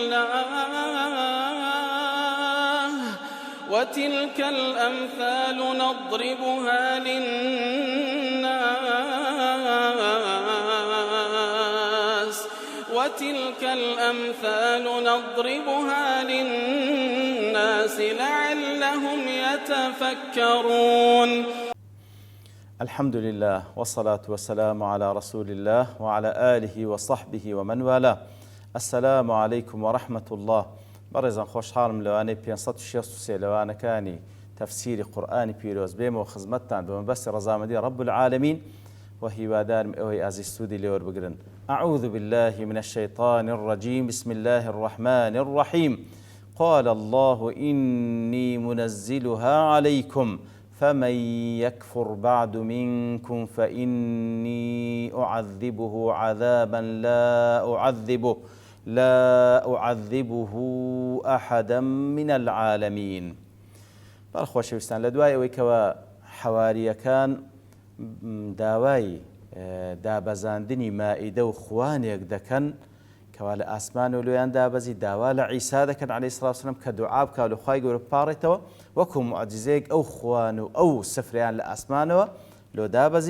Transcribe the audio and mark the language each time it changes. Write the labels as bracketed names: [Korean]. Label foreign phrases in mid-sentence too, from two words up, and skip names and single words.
[Arabic] الله وتلك الأمثال نضربها للناس لعلهم يتفكرون. الحمد لله والصلاة والسلام على رسول الله وعلى آله وصحبه ومن والاه. السلام عليكم ورحمة الله. [Central Kurdish] بەڕێزان خۆشحاڵم لەوانەی 563 لەوانەکانی تەفسیری قورئانی پیرۆز بێمە و خزمەتتان بە مەبەستی ڕەزامەندی [Arabic] رب العالمین [Central Kurdish] و هیوادارم ئەوەی ئازیز سوودی لێوەربگرن. [Arabic] أعوذ بالله من الشيطان الرجيم. بسم الله الرحمن الرحيم. قال الله إني منزلها عليكم فمن يكفر بعد منكم فإني أعذبه عذابا لا أعذبه أحدا من العالمين. [Central Kurdish] بەڕخۆشەویستان لە دوای ئەوەی کەوە حەواریەکان داوای دابەزاندنی مائیدە و خوانێک دەکەن کەوا لە ئاسمان و لۆیان دابەزی داوا لە عیسا دەکەن عەلەیهی سڵاو وسەلام کە دوعا بکا لە خوای گەورە بپاڕێتەوە وەکو موعجزەیەک ئەو خوان و ئەو سفرەیان لە ئاسمانەوە لۆ دابەزی.